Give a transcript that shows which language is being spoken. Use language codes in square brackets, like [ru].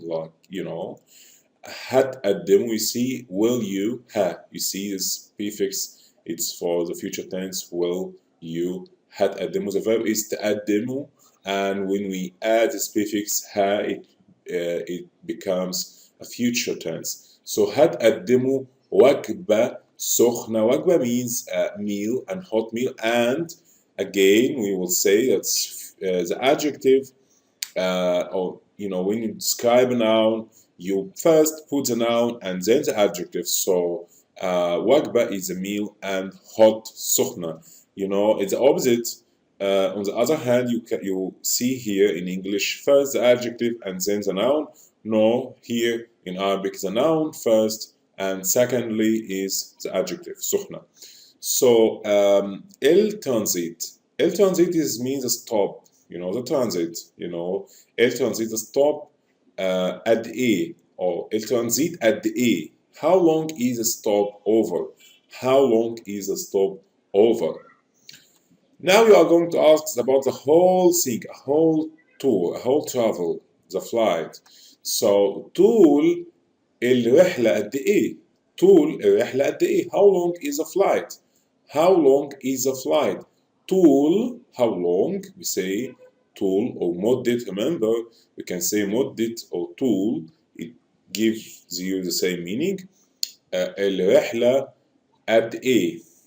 [en] Like, هتقدموا, you see, will you, you see this prefix, it's for the future tense, will you. هتقدموا, the verb is تقدموا, and when we add this prefix it becomes a future tense. [ar] So هتقدموا وجبة سخنة. [en] وجبة means meal and hot meal, and again we will say that's the adjective, or when you describe a noun, you first put the noun and then the adjective. So وجبة is a meal, and hot سخنة, it's the opposite. On the other hand, you see here in English first the adjective and then the noun. No, here in Arabic the noun first and secondly is the adjective سخنة. So الترانزيت. الترانزيت means a stop. The transit. الترانزيت, the stop at A, or الترانزيت at A. How long is a stop over? How long is a stop over? Now you are going to ask about the whole thing, a whole tour, a whole travel, the flight. [ar] So طول الرحلة قد إيه؟ طول الرحلة قد إيه? [en] How long is a flight? How long is a flight? طول, how long? We say طول or مدة. Remember, we can say مدة or طول. It gives you the same meaning. [ar] الرحلة قد إيه?